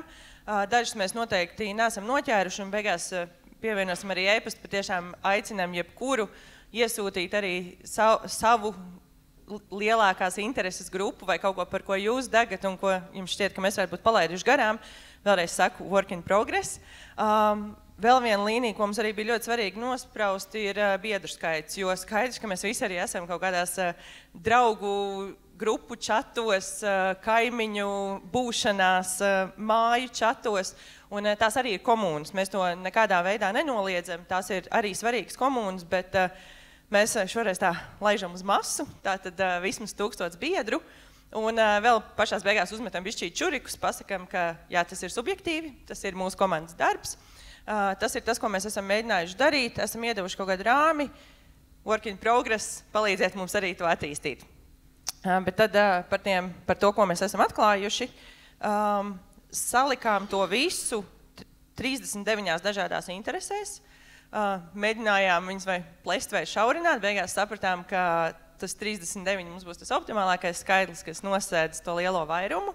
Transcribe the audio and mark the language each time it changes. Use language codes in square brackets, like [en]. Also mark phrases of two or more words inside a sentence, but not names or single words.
[lv] Dažas mēs noteikti neesam noķēruši un beigās pievienosim arī e-pastu, patiešām aicinām jebkuru iesūtīt arī savu lielākās intereses grupu vai kaut ko, par ko jūs degat un ko jums šķiet, ka mēs varētu būt palaiduši garām. Vēlreiz saku, [en] work in progress. [lv] Vēl viena līnija, ko mums arī bija ļoti svarīgi nospraust, ir biedru skaits, jo skaidrs, ka mēs visi arī esam kaut kādās draugu grupu čatos, kaimiņu būšanās, māju čatos, un tās arī ir komūnas. Mēs to nekādā veidā nenoliedzam, tās ir arī svarīgas komūnas, bet mēs šoreiz tā laižam uz masu, tātad vismaz 1000 biedru, un vēl pašās beigās uzmetam bišķīt čurikus, pasakam, ka jā, tas ir subjektīvi, tas ir mūsu komandas darbs. Tas ir tas, ko mēs esam mēģinājuši darīt, esam iedevuši kaut kādu rāmi, [en] work in progress, [lv] palīdziet mums arī to attīstīt. Bet tad par to, ko mēs esam atklājuši, salikām to visu 39 dažādās interesēs, mēģinājām viņus vai plest vai šaurināt, beigās sapratām, ka tas 39 mums būs tas optimālākais skaidrs, kas nosēdz to lielo vairumu.